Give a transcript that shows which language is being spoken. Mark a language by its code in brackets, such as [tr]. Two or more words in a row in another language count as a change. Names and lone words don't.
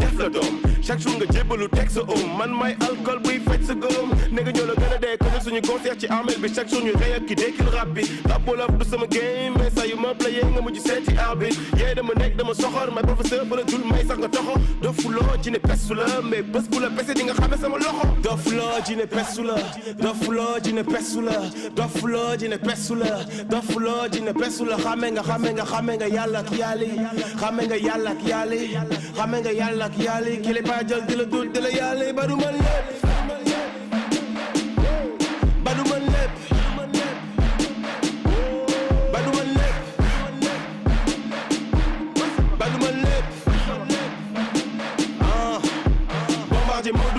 [wo] def la doom [fr] chaque jour [wo] nga jébbalu teg sa man may alcool buy faj sa góom ne nga ñoo la gën a dee ko suñu concert ci armel bi [fr] chaque jour [wo] ñu rey ak ki dekkil rap bi rap wolof du sama game mais saa yu ma playé nga mujj seeti arbitre yee dama nekk dama soxor may professeur ba la dul may sax nga toxo dofuloo jine pesu la mais bés bu la pese di nga xame sama loxo dofuloo jine pesu la dofuloo jine pesu la dofuloo jine pesu la dofuloo jine pesu la xame nga yàlla ak yàlla xame nga yàlla ak yàlla xame nga yàlla ak yàlla ki le ba jël di la dul di la yàlla ba du man lépp ba du man lépp ba du man lépp ba du man lépp Bombardier Modou